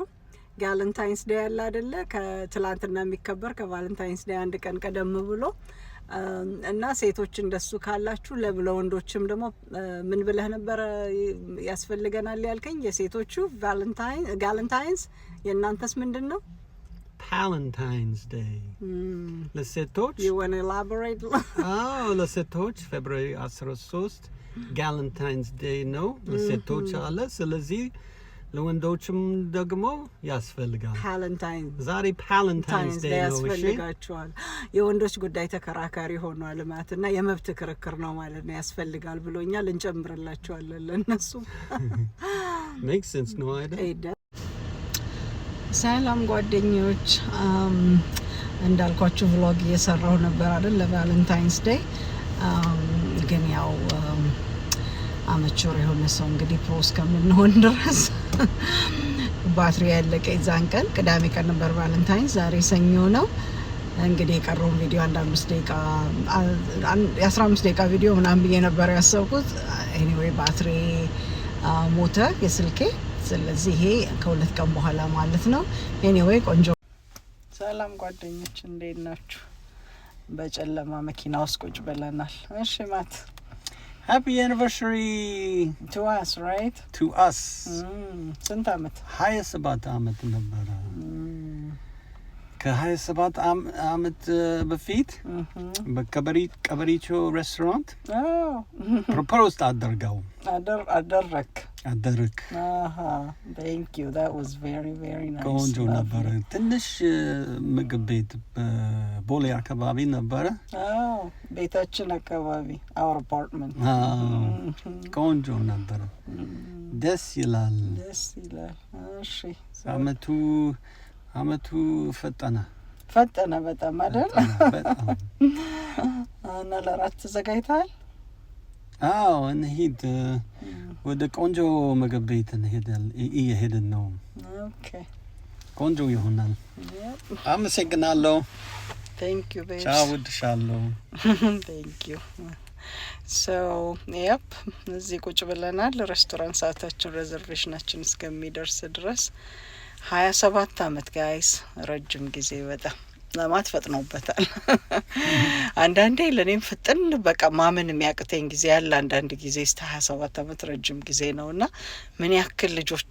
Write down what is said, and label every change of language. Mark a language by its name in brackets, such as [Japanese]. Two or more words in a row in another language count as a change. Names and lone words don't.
[Amharic] ቫለንታይንስ ዴይ ያለ አይደለ? ከትላንትና የሚከበር ከቫለንታይንስ ዴይ አንድ ቀን ቀደም ብሎ እና ሴቶች እንደሱ ካላችሁ ለወንዶችም ደግሞ ምን ብለህ ነበረ ያስፈልገናል ያልከኝ? የሴቶቹ ቫለንታይንስ የእናንተስ ምንድን ነው? Valentine's Day. ለሴቶች [English] you want to elaborate? [Amharic] ለሴቶች ፌብሩዋሪ 13 Valentine's Day ነው ለሴቶች አለ። ስለዚህ ለወንዶችም ደግሞ ያስፈልጋል። ዛሬ Valentine's Day ነው። ያስፈልጋቸዋል። የወንዶች ጉዳይ ተከራካሪ ሆኗል ማለት እና የመብት ክርክር ነው ማለት ነው። ያስፈልጋል ብሎኛል። እንጨምርላቸዋለን ለነሱ። [English] makes sense [Amharic] ነው አይደል? ሰላም ጓደኞች፣ እንዳልኳችሁ vlog እየሰራሁ ነበር አይደል ለቫለንታይንስ ዴይ። ግን ያው አመቹር የሆነ ሰው እንግዲህ ፕሮስ ከምንሆን ድረስ ባትሪ ያለቀ የዛን ቀን ቅዳሜ ቀን ነበር ቫለንታይንስ። ዛሬ ሰኞ ነው። እንግዲህ የቀረውን ቪዲዮ አንድ 5 ደቂቃ የ15 ደቂቃ ቪዲዮ ምናምን ብዬ ነበር ያሰብኩት። ኤኒዌይ ባትሪ ሞተ የስልኬ። ስለዚህ ይሄ ከ2 ቀን በኋላ ማለት ነው። ኤኒዌይ ቆንጆ። ሰላም ጓደኞች እንዴት ናችሁ? በጨለማ መኪና ውስጥ ቁጭ ብለናል። እሺ ማት [English] Happy anniversary to us, right? To us. [Amharic] ስንት አመት? 27 አመት ነበረ። ከ27 አመት በፊት በቀበሪቾ ሬስቶራንት ፕሮፖዝ አደረክ። [English] Thank you. That was very, very nice. [Amharic] ቆንጆ ነበረ። ትንሽ ምግብ ቤት በቦሌ አካባቢ ነበረ። ቤታችን አካባቢ [English] our apartment. [Amharic] ቆንጆ ነበረ። ደስ ይላል። እሺ አመቱ ፈጠነ በጣም አይደል? በጣም። እና ለራት ተዘጋጅተሃል? አዎ እንሂድ። ወደ ቆንጆ ምግብ ቤት እየሄድን ነው። ኦኬ ቆንጆ ይሆናል። አመሰግናለሁ። [English] Thank you babe. [Amharic] ቻው ወድሻለሁ። [English] Thank you. So yep [Amharic] እዚህ ቁጭ ብለናል። ሬስቶራንት ሰዓታችን ሬዘርቬሽናችን እስከሚደርስ ድረስ 27 አመት ጋይስ፣ ረጅም ጊዜ በጣም ለማት ፈጥኖበታል። አንዳንዴ ለኔም ፍጥን በቃ ማመን የሚያቅተኝ ጊዜ ያለ፣ አንዳንድ ጊዜ እስከ 27 አመት ረጅም ጊዜ ነውና ምን ያክል ልጆች